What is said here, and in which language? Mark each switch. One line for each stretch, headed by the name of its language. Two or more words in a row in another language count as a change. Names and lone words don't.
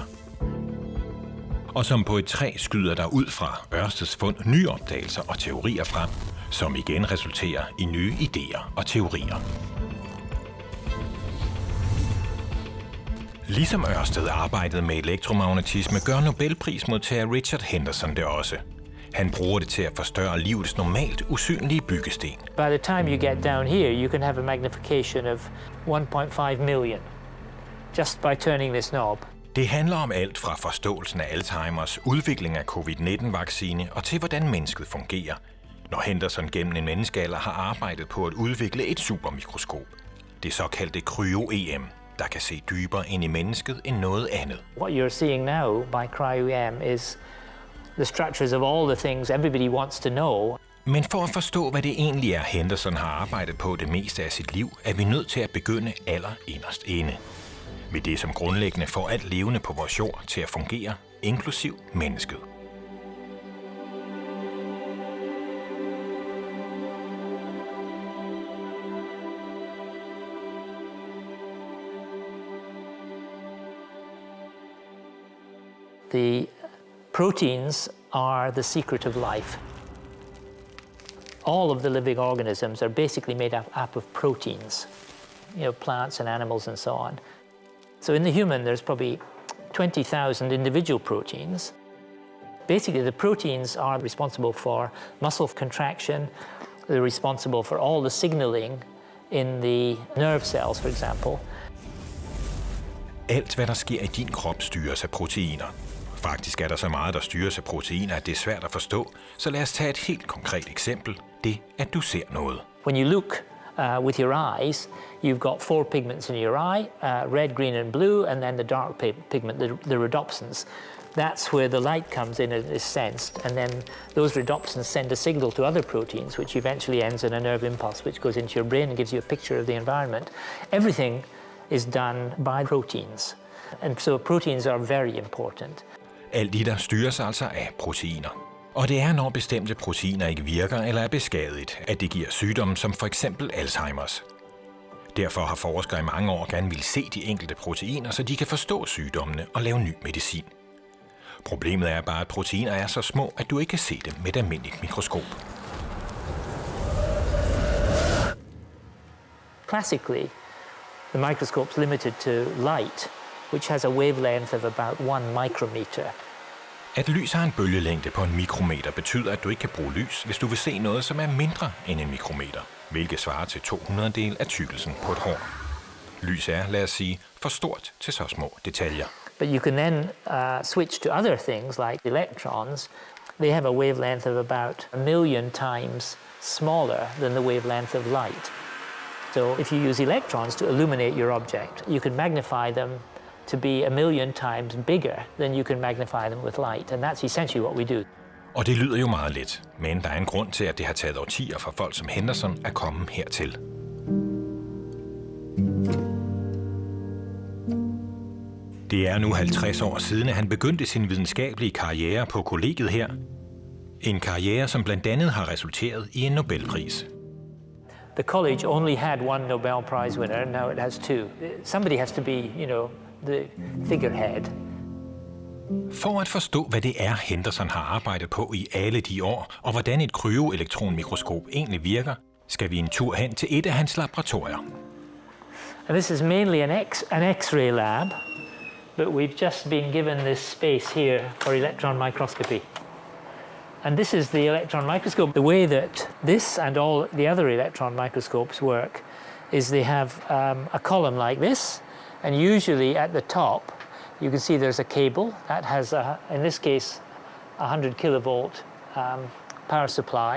Danish: Og som på et træ skyder der ud fra Ørsteds fund nye opdagelser og teorier frem, som igen resulterer i nye idéer og teorier. Ligesom Ørsted arbejdede med elektromagnetisme, gør Nobelprismodtager Richard Henderson det også. Han bruger det til at forstørre livets normalt usynlige byggesten.
English: By the time you get down here, you can have a magnification of 1.5 million, just by turning this knob.
Danish: Det handler om alt fra forståelsen af Alzheimers, udvikling af covid-19-vaccine og til hvordan mennesket fungerer, når Henderson gennem en menneskealder har arbejdet på at udvikle et supermikroskop. Det såkaldte cryo-EM, der kan se dybere ind i mennesket end noget andet.
English: What you're seeing now by cryo-EM is the structures of all the things everybody wants to know.
Danish: Men for at forstå, hvad det egentlig er, Henderson har arbejdet på det meste af sit liv, er vi nødt til at begynde allerinderst inde. Med det som grundlæggende får alt levende på vores jord til at fungere, inklusiv mennesket.
English: The proteins are the secret of life. All of the living organisms are basically made up of proteins, plants and animals and so on. So in the human, there's probably 20,000 individual proteins. Basically, the proteins are responsible for muscle contraction. They're responsible for all the signaling in the nerve cells, for example.
Danish: Alt, hvad der sker i din krop, styres af proteiner. Faktisk er der så meget, der styres af proteiner, at det er svært at forstå. Så lad os tage et helt konkret eksempel. Det, at du ser noget.
English: When you look with your eyes, you've got 4 pigments in your eye, red, green and blue, and then the dark pigment, the rhodopsins. That's where the light comes in and is sensed, and then those rhodopsins send a signal to other proteins, which eventually ends in a nerve impulse, which goes into your brain and gives you a picture of the environment. Everything is done by proteins, and so proteins are very important.
Danish: Alt det der styres altså af proteiner. Og det er, når bestemte proteiner ikke virker eller er beskadiget, at det giver sygdomme som for eksempel Alzheimers. Derfor har forskere i mange år gerne ville se de enkelte proteiner, så de kan forstå sygdommene og lave ny medicin. Problemet er bare, at proteiner er så små, at du ikke kan se dem med et almindeligt mikroskop.
English: Classically, the microscope's limited to light, which has a wavelength of about 1 micrometer.
Danish: At lys har en bølgelængde på 1 mikrometer betyder, at du ikke kan bruge lys, hvis du vil se noget, som er mindre end 1 mikrometer, hvilket svarer til 200-del af tykkelsen på et hår. Lys er, lad os sige, for stort til så små detaljer.
English: But you can then switch to other things like electrons. They have a wavelength of about 1 million times smaller than the wavelength of light. So if you use electrons to illuminate your object, you can magnify them to be 1 million times bigger than you can magnify them with light, and that's essentially what we do.
Danish: Og det lyder jo meget let, men der er en grund til, at det har taget årtier for folk som Henderson at komme hertil. Det er nu 50 år siden, at han begyndte sin videnskabelige karriere på kollegiet her. En karriere, som blandt andet har resulteret i en Nobelpris.
English: The college only had 1 Nobel Prize winner, and now it has 2. Somebody has to be, the figurehead.
Danish: For at forstå, hvad det er, Henderson har arbejdet på i alle de år, og hvordan et kryoelektronmikroskop egentlig virker, skal vi en tur hen til et af hans laboratorier.
English: And this is mainly an X-ray lab, but we've just been given this space here for electron microscopy. And this is the electron microscope. The way that this and all the other electron microscopes work is they have a column like this, and usually at the top you can see there's a cable that has, in this case, 100 kilovolt power supply.